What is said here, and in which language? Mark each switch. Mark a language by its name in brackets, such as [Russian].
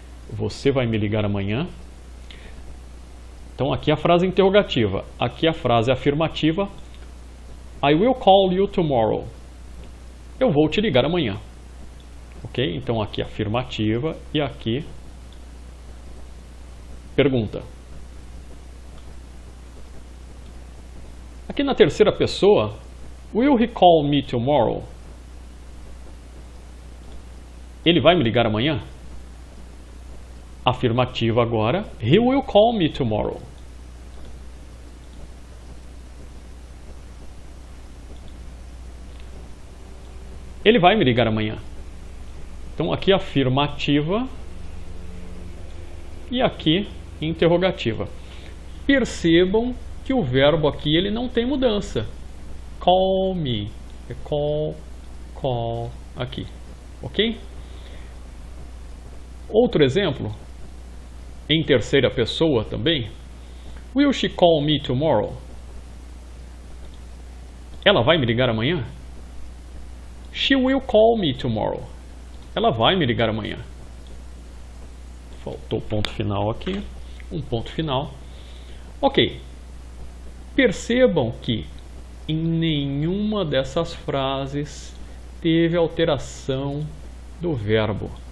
[Portuguese] Você vai me ligar amanhã? Então aqui a frase interrogativa, aqui a frase afirmativa. [English] I will call you tomorrow. [Portuguese] Eu vou te ligar amanhã. Ok? Então aqui afirmativa e aqui pergunta. Aqui na terceira pessoa, [English] will he call me tomorrow? [Portuguese] Ele vai me ligar amanhã? Afirmativa agora, [English] he will call me tomorrow. [Portuguese] Ele vai me ligar amanhã. Então aqui afirmativa e aqui interrogativa. Percebam que o verbo aqui ele não tem mudança. Call me, é call aqui, ok? Outro exemplo, em terceira pessoa também. [English] Will she call me tomorrow? [Portuguese] Ela vai me ligar amanhã? [English] She will call me tomorrow. [Portuguese] Ela vai me ligar amanhã. Faltou ponto final aqui. Um ponto final. Ok. Percebam que em nenhuma dessas frases teve alteração do verbo.